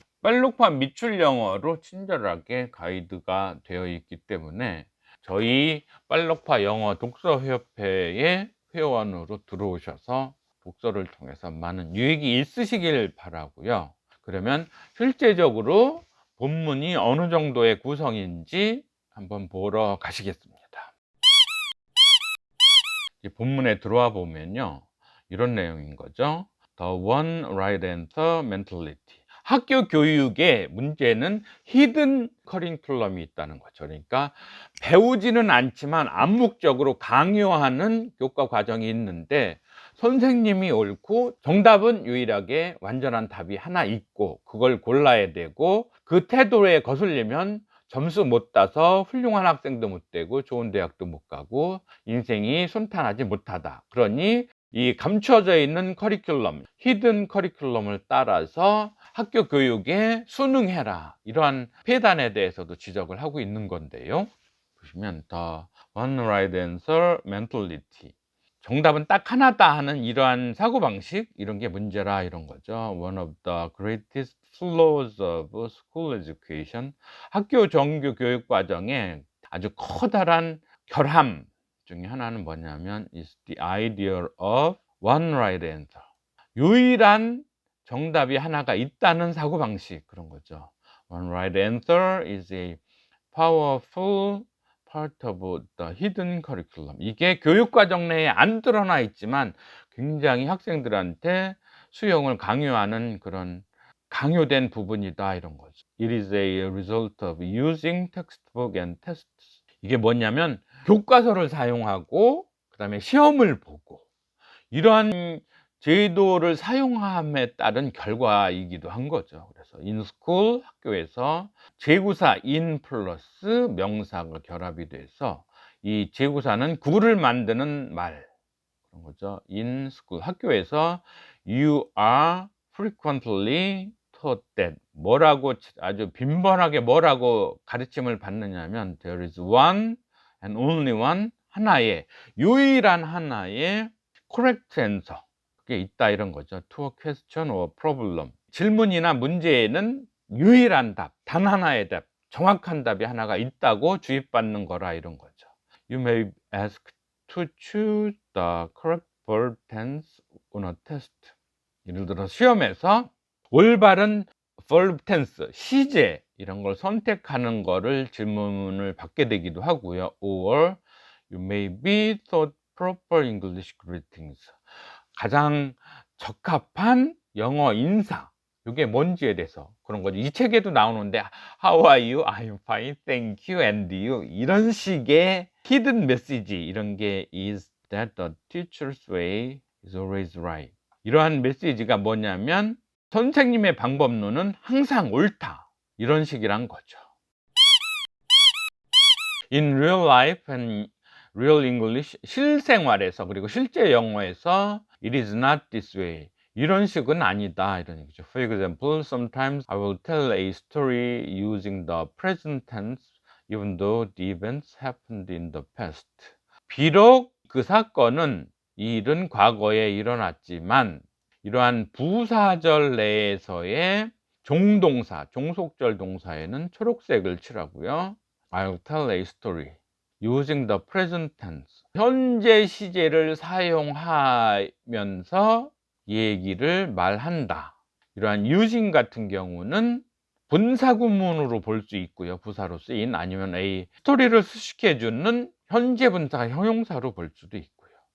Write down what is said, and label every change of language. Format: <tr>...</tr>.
<ko>빨록파 밑줄 영어로 친절하게 가이드가 되어 있기 때문에 저희 빨록파 영어 독서협회의 회원으로 들어오셔서 독서를 통해서 많은 유익이 있으시길 바라고요. 그러면 실제적으로 본문이 어느 정도의 구성인지 한번 보러 가시겠습니다. 이 본문에 들어와 보면요, 이런 내용인 거죠.</ko> <en>The one right answer mentality.</en> <ko>학교 교육의 문제는 히든 커리큘럼이 있다는 거죠. 그러니까 배우지는 않지만 암묵적으로 강요하는 교과 과정이 있는데, 선생님이 옳고 정답은 유일하게 완전한 답이 하나 있고 그걸 골라야 되고, 그 태도에 거슬리면 점수 못 따서 훌륭한 학생도 못 되고 좋은 대학도 못 가고 인생이 순탄하지 못하다. 그러니 이 감춰져 있는 커리큘럼, 히든 커리큘럼을 따라서 학교 교육에 순응해라. 이러한 폐단에 대해서도 지적을 하고 있는 건데요.</ko> <en>보시면 The One Right Answer Mentality.</en> <ko>정답은 딱 하나다 하는 이러한 사고방식, 이런 게 문제라 이런 거죠.</ko> <en>One of the greatest flaws of school education.</en> <ko>학교 정규 교육 과정에 아주 커다란 결함 중에 하나는 뭐냐면</ko> <en>is the idea of one right answer.</en> <ko>유일한 정답이 하나가 있다는 사고방식, 그런 거죠.</ko> <en>One right answer is a powerful part of the hidden curriculum.</en> <ko>이게 교육과정 내에 안 드러나 있지만 굉장히 학생들한테 수용을 강요하는 그런 강요된 부분이다 이런 거죠.</ko> <en>It is a result of using textbook and tests.</en> <ko>이게 뭐냐면 교과서를 사용하고 그다음에 시험을 보고 이러한 제도를 사용함에 따른 결과이기도 한 거죠. 그래서</ko> <en>in school,</en> <ko>학교에서 제구사 in 플러스 명사가 결합이 돼서 이 제구사는 구를 만드는 말, 그런 거죠.</ko> <en>in school,</en> <ko>학교에서</ko> <en>you are frequently taught that.</en> <ko>뭐라고 아주 빈번하게 뭐라고 가르침을 받느냐면</ko> <en>there is one and only one,</en> <ko>하나의 유일한 하나의</ko> <en>correct answer,</en> <ko>그게 있다 이런 거죠.</ko> <en>to a question or problem.</en> <ko>질문이나 문제에는 유일한 답, 단 하나의 답, 정확한 답이 하나가 있다고 주입받는 거라 이런 거죠.</ko> <en>You may ask to choose the correct verb tense on a test.</en> <ko>예를 들어 시험에서 올바른 verb tense, 시제 이런 걸 선택하는 거를 질문을 받게 되기도 하고요.</ko> <en>Or you may be taught proper English greetings.</en> <ko>가장 적합한 영어 인사, 이게 뭔지에 대해서 그런 거죠. 이 책에도 나오는데</ko> <en>How are you? I'm fine, thank you, and you.</en> <ko>이런 식의</ko> <en>hidden message,</en> <ko>이런 게</ko> <en>is that the teacher's way is always right.</en> <ko>이러한 메시지가 뭐냐면 선생님의 방법론은 항상 옳다, 이런 식이란 거죠.</ko> <en>In real life and real English,</en> <ko>실생활에서 그리고 실제 영어에서</ko> <en>it is not this way.</en> <ko>이런 식은 아니다 이런 얘기죠.</ko> <en>For example, sometimes I will tell a story using the present tense even though the events happened in the past.</en> <ko>비록 그 사건은 이 일은 과거에 일어났지만 이러한 부사절 내에서의 종동사, 종속절 동사에는 초록색을 칠하고요.</ko> <en>I'll tell a story using the present tense.</en> <ko>현재 시제를 사용하면서 얘기를 말한다. 이러한 using 같은 경우는 분사구문으로 볼 수 있고요. 부사로 쓰인, 아니면 a 스토리를 수식해주는 현재 분사 형용사로 볼 수도 있고요.</ko>